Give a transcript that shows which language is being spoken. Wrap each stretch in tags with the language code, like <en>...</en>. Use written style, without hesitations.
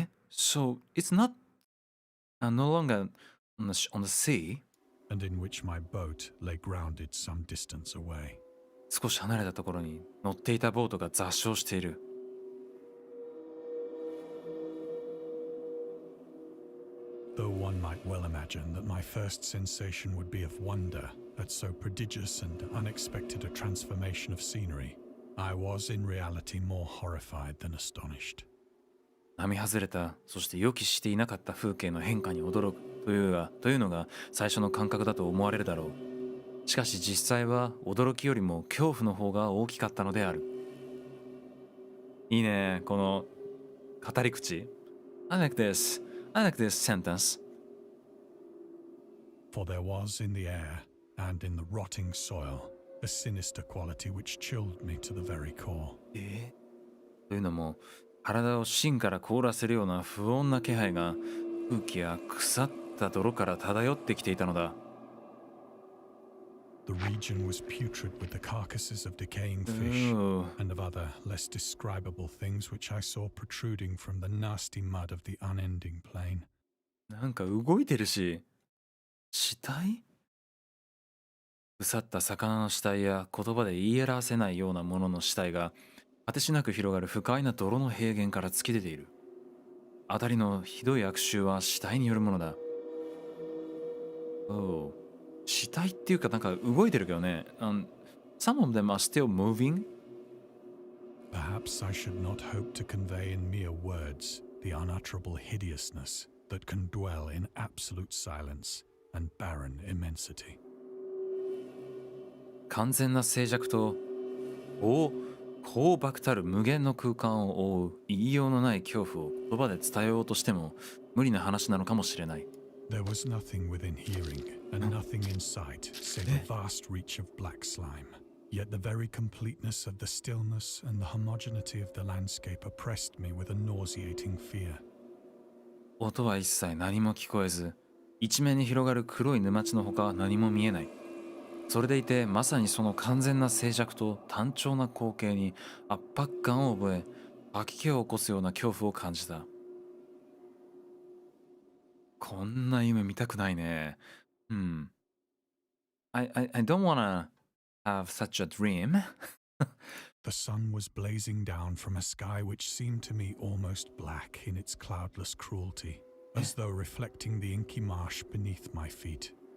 <en>So it's not no longer on the sea? And in which my boat lay grounded some distance away.</en> <ja>少し離れたところに乗っていたボートが座礁している。</ja> <en>Though one might well imagine that my first sensation would be of wonder at so prodigious and unexpected a transformation of scenery, I was in reality more horrified than astonished.</en> <ja>並外れた、そして予期していなかった風景の変化に驚くというのが最初の感覚だと思われるだろう。しかし実際は驚きよりも恐怖の方が大きかったのである。いいね、この語り口。</ja> <en>I like this sentence. For there was in the air and in the rotting soil a sinister quality which chilled me to the very core.</en> <ja>というのも、体を芯から凍らせるような不穏な気配が空気や腐った泥から漂ってきていたのだ。</ja> <en>The region was putrid with the carcasses of decaying fish and of other less describable things which I saw protruding from the nasty mud of the unending plain.</en> <ja>なんか動いてるし、死体？腐った魚の死体や言葉で言い表せないようなものの死体が果てしなく広がる不快な泥の平原から突き出ている。あたりのひどい悪臭は死体によるものだ。死体っていうかなんか動いてるけどね。</ja> <en>Some of them are still moving. Perhaps I should not hope to convey in mere words the unutterable hideousness that can dwell in absolute silence and barren immensity.</en> <ja>完全な静寂と広漠たる無限の空間を覆う言いようのない恐怖を言葉で伝えようとしても無理な話なのかもしれない。</ja> <en>There was nothing within hearing and nothing in sight save a vast reach of black slime. Yet the very completeness of the stillness and the homogeneity of the landscape oppressed me with a nauseating fear.</en> <ja>音は一切何も聞こえず、一面に広がる黒い沼地のほか何も見えない。それでいてまさにその完全な静寂と単調な光景に圧迫感を覚え、吐き気を起こすような恐怖を感じた。こんな夢見たくないね。</ja> <en>I don't wanna have such a dream. The sun was blazing down from a sky which seemed to me almost black in its cloudless cruelty, as though reflecting the inky marsh beneath my feet.</en>